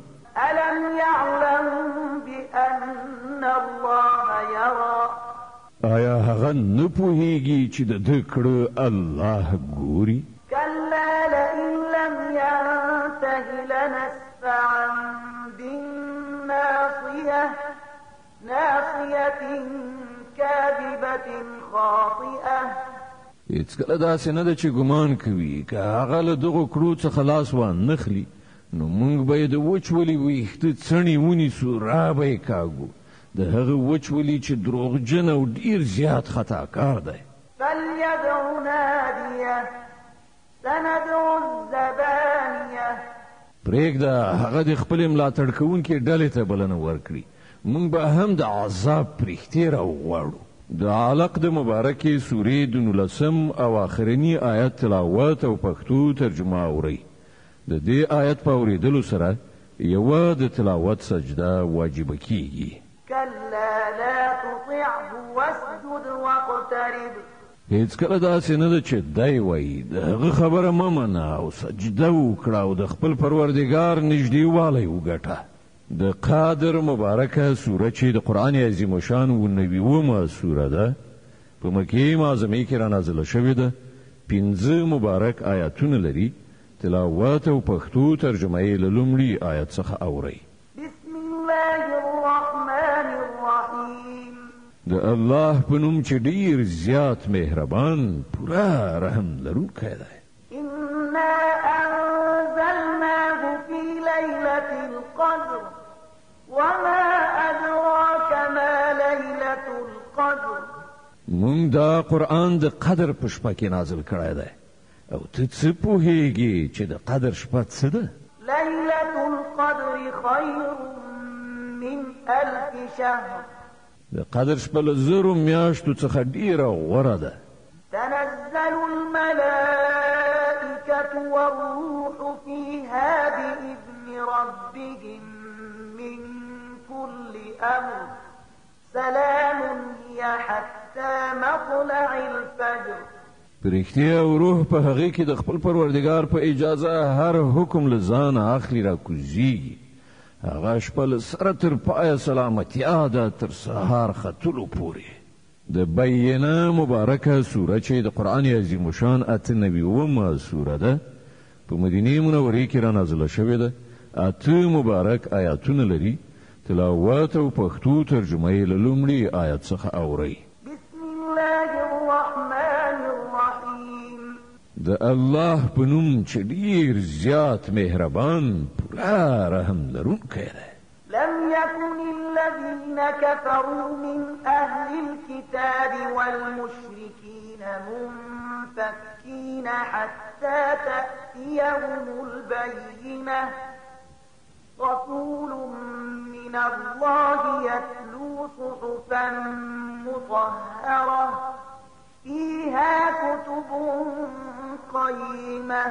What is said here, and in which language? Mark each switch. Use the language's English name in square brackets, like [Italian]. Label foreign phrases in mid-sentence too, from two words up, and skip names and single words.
[Arabic] ألم يعلم بأن الله يرى. [Pashto] آیا هغه نه پوهیږي چې د ده کړه الله ګوري؟ [Arabic] كلا لئن لم ينته لنسفعا بالناصية ناصية كاذبة خاطئة. [Pashto] هیڅکله داسې نه ده چې ګمان کوي که هغه له دغو کړو څخه لاس وانخلي نو موږ به یې د وچولي ویښته څڼې ونیسو، را به یې کاږو. د هغه وچولي چې دروغجن او ډیر زیات خطاکار دی. [Arabic] فليدع ناديه سندع الزبانية. [Pashto] پرېږده هغه د خپلې ملاتړ کوونکې ډلې ته بلنه ورکړي، موږ به هم د عذاب پرښتې راوغواړو. د علق د مبارکې سورې د 19 او آخرني آیت تلاوت او پښتو ترجمه اورئ. د دې آیت په اورېدلو سره یوه د تلاوت سجده واجبه کیږي. [Arabic] كلا لا تطعه واسجد واقترب. [Pashto] هیڅکله داسې نه ده چې دی وایي د هغه خبره مه منه او سجده وکړه او د خپل پروردګار نږدېوالی وګټه. د قادر مبارکه سوره چې د قرآن عظیم الشان 99 سوره ده، په مکې معظمې کې رانازله شوې ده، 15 مبارک آیاتونه لري. تلاوت او پښتو ترجمه یې له لومړي آیت څخه اورئ. [Arabic] بسم الله الرحمن الرحیم. [Pashto] د الله په نوم چې ډیر زیات مهربان پوره رحم لرونکی دی. [Arabic] إنا أنزلناه في ليلة القدر وما أدراك ما ليلة القدر. [Pashto] مونږ دا قرآن د قدر په شپه کې نازل کړی دی، او ته څه پوهیږي چې د قدر شپه څه ده؟ [Arabic] ليلة القدر خير من 1000 شهر. [Pashto] د قدر شپه له 1000 میاشتو څخه ډیره غوره ده. [Arabic] تنزل الملائكة والروح فيها بإذن ربهم من كل أمر سلام هي حتى مطلع الفجر. [Pashto] پرښتیا او روح په هغه کې د خپل پروردګار په اجازه هر حکم له ځانه اخلي را کوزیږي. هغه شپه له سره تر پایه سلامتیا ده تر سهار ختلو پورې. د بینه مبارکه سوره چې د قرآن عظیم شان 98 سوره ده په مدینه منوره کې را نازله شوې ده. 8 مبارک آیاتونه لري. تلاوت او پښتو ترجمه یې له لومړي آیت څخه اورئ. [Arabic] بسم الله الرحمن الرحیم. [Pashto] د الله په نوم چې ډېر زیات مهربان پوره رحم لرونکی دی. [Arabic] لم يكن الذين كفروا من أهل الكتاب والمشركين منفكين حتى تأتيهم البينة رسول من الله يتلو صحفا مطهرة فيها كتب قيمة.